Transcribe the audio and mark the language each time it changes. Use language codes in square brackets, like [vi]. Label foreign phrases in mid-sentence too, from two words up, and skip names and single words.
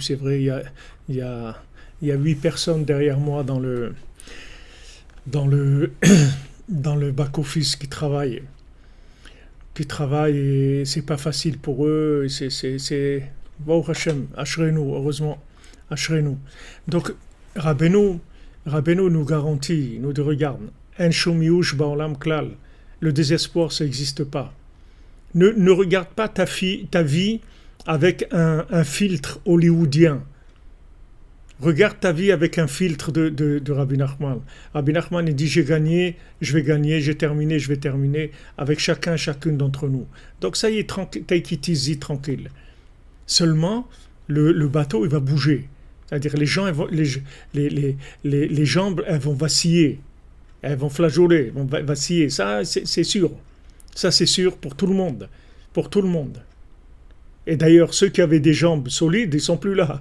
[fr] C'est vrai, il y a 8 personnes derrière moi dans le back-office qui travaillent et c'est pas facile pour eux. C'est [he] ברוך השם, אשרנו, [fr] heureusement. Ashrenu. Donc, Rabbeinu nous garantit, nous dit, regarde, [he] אין שום יאוש בעולם כלל, [fr] le désespoir, ça n'existe pas. Ne regarde pas ta vie avec un filtre hollywoodien. Regarde ta vie avec un filtre de Rabbi Nachman. Rabbi Nachman, il dit, j'ai gagné, je vais gagner, j'ai terminé, je vais terminer, avec chacune d'entre nous. Donc ça y est, [en] take it easy, [fr] tranquille. Seulement, le bateau, il va bouger. C'est-à-dire les jambes, elles vont vaciller, elles vont flageoler, vont vaciller. Ça, c'est sûr. Ça, c'est sûr pour tout le monde. Pour tout le monde. Et d'ailleurs, ceux qui avaient des jambes solides, ils sont plus là.